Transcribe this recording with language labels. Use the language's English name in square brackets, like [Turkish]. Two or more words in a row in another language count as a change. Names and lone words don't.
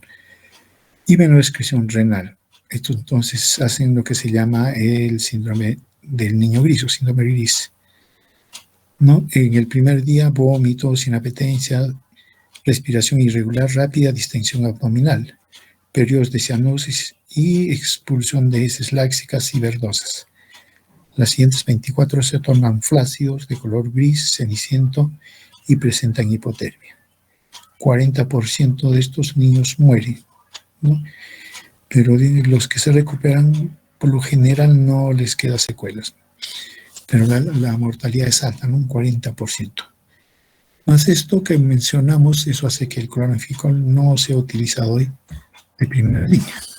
[Spanish] Y menor excreción renal. Esto entonces hacen lo que se llama el síndrome del niño gris o síndrome gris. ¿no? En el primer día, vómitos, inapetencia, respiración irregular rápida, distensión abdominal, periodos de cianosis y expulsión de heces lácticas y verdosas. Las siguientes 24 se tornan flácidos, de color gris, ceniciento y presentan hipotermia. 40% de estos niños mueren, ¿no? Pero los que se recuperan, por lo general, no les queda secuelas. Pero la mortalidad es alta, ¿no? Un 40%. Más esto que mencionamos, eso hace que el cloranficol no sea utilizado hoy de primera línea.